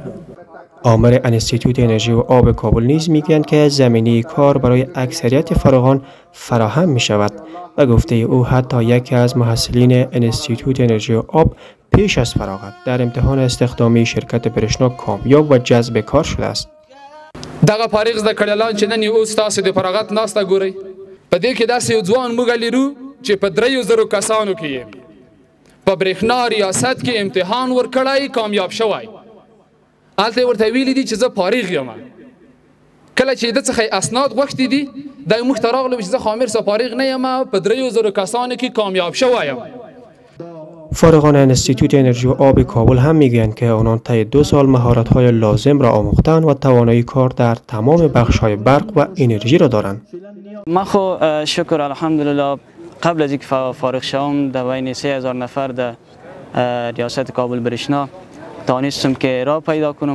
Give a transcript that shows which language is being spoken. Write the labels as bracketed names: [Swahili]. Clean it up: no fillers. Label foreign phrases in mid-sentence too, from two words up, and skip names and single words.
[Persian] آمر انستیتوت انرژی و آب کابل نیز میگویند که زمینه کار برای اکثریت فارغان فراهم می شود و گفته او حتی یکی از محصلین انستیتوت انرژی و آب پیش از فراغت در امتحان استخدامی شرکت برشنا کامیاب و جذب کار شده است. [Pashto] دغه فارغ زده کړهلان چې نن اوس تاسو د فراغت ناسته ګورئ په دې کې داسې یو ځوان موږ لرو چې په 3,000 کسانو کې په برېښنا ریاست کې امتحان ورکړی کامیاب شوی. هلته ورته ویلي دي چې زه فارغ یم. کله چې د څخه اسناد غوښتي دي دا موږ ته راغلو چې زه خامر سه فارغ نه یم، په 3,000 کسانو کې کامیاب شویم. [Persian] فارغان انستیتوت انرژی و آب کابل هم میگویند که آنان طی 2 سال مهارت‌های لازم را آموختند و توانایی کار در تمام بخش‌های برق و انرژی را دارند. ما خو شکر الحمدلله قبل از اینکه فارغ شوم در بین 3,000 نفر در ریاست کابل برشنا توانستم که راه پیدا کنم.